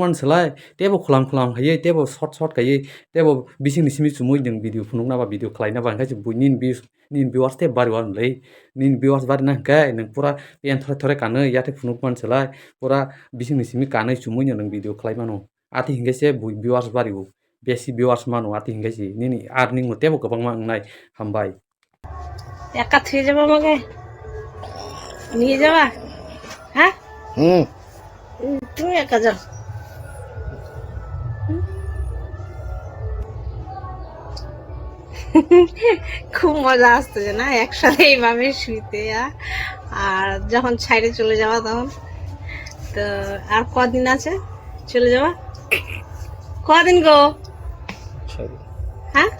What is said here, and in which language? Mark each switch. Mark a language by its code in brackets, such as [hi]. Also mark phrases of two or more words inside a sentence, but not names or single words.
[trp] man selai tebo khulam khaye tebo short kaye tebo bising ni simi chumoi ding video phunug na ba video khlaina ba hangkai buinin views nin viewers te bari wan lei nin viewers bari na hangkai nang pura pen thore kanoi yathek phunug man selai pura bising ni simi kanai chumoi nang video khlaimano ati hingkai se viewers bari u besi viewers mano ati hingkai si nini earning mo tebo gobang ma ngnai hambai [bn] একা থুয়ে যাবো আমাকে নিয়ে যাবা হ্যাঁ তুমি একা যাও খুব মজা আসতেছে না একসাথে এইভাবে শুইতে আর যখন ছাইড়ে চলে যাওয়া তখন তো আর কদিন আছে চলে যাওয়া কদিন গো হ্যাঁ